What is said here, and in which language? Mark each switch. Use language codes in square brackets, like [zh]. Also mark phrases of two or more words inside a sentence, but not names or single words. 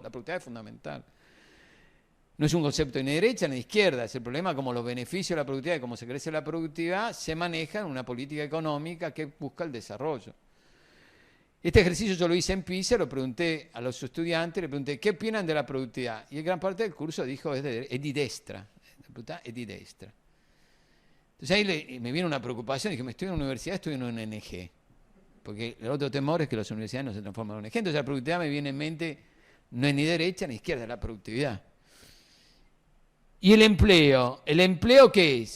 [es] La productividad es fundamental. No es un concepto ni de derecha ni de izquierda, es el problema como los beneficios de la productividad y cómo se crece la productividad se manejan en una política económica que busca el desarrollo. Este ejercicio yo lo hice en PISA, lo pregunté a los estudiantes, le pregunté ¿qué opinan de la productividad? Y gran parte del curso dijo es [it] di destra, [es] la productividad es [it] di destra. [es] Entonces ahí me viene una preocupación, dije, me estoy en una universidad, estoy en una ONG, porque el otro temor es que las universidades no se transforman en ONG, entonces la productividad me viene en mente, no es ni derecha ni izquierda, es la productividad. ¿Y el empleo? ¿El empleo qué es?